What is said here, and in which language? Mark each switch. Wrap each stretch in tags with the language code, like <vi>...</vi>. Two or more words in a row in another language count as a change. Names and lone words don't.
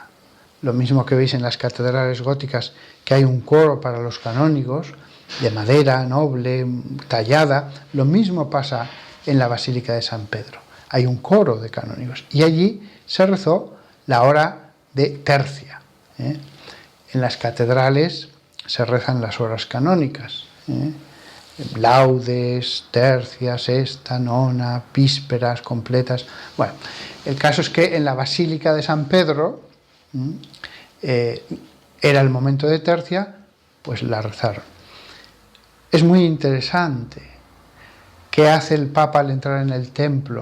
<es>Lo mismo que veis en las catedrales góticas, que hay un coro para los canónigos, de madera noble, tallada. Lo mismo pasa en la Basílica de San Pedro. Hay un coro de canónigos. Y allí se rezó la hora de tercia. En las catedrales se rezan las horas canónicas. Laudes, tercia, sexta, nona, vísperas completas. Bueno, el caso es que en la Basílica de San Pedro era el momento de tercia, pues la rezaron. Es muy interesante. ¿Qué hace el Papa al entrar en el templo?</es>